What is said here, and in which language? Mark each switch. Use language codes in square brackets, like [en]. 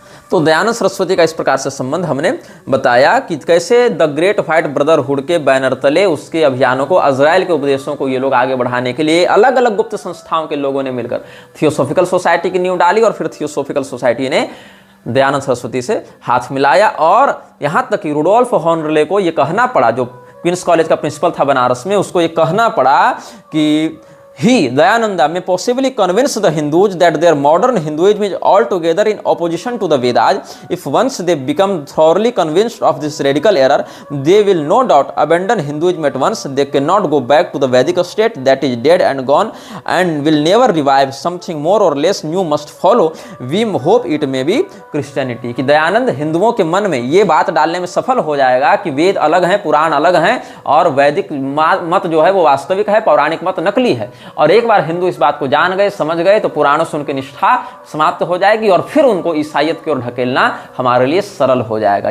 [hi] तो दयानंद सरस्वती का इस प्रकार से संबंध हमने बताया कि कैसे द ग्रेट व्हाइट ब्रदरहुड के बैनर तले उसके अभियानों को, अजराइल के उपदेशों को ये लोग आगे बढ़ाने के लिए अलग अलग गुप्त संस्थाओं के लोगों ने मिलकर थियोसॉफिकल सोसाइटी की नींव डाली, और फिर थियोसॉफिकल सोसाइटी ने दयानंद सरस्वती से हाथ मिलाया। और यहाँ तक कि रुडोल्फ हॉर्नले को ये कहना पड़ा, जो क्वींस कॉलेज का प्रिंसिपल था बनारस में, उसको ये कहना पड़ा कि [en] He, Dayananda, may possibly convince the Hindus that their modern Hinduism is altogether in opposition to the Vedas. If once they become thoroughly convinced of this radical error, they will no doubt abandon Hinduism at once. They cannot go back to the Vedic state that is dead and gone and will never revive. Something more or less new must follow. We hope it may be Christianity. [hi] कि दयानंद हिंदुओं के मन में ये बात डालने में सफल हो जाएगा कि वेद अलग हैं, पुराण अलग हैं, और वैदिक मत जो है वो वास्तविक है, पौराणिक मत नकली है। और एक बार हिंदू इस बात को जान गए, समझ गए, तो पुराणों से उनकी निष्ठा समाप्त हो जाएगी और फिर उनको ईसाइयत की ओर ढकेलना हमारे लिए सरल हो जाएगा।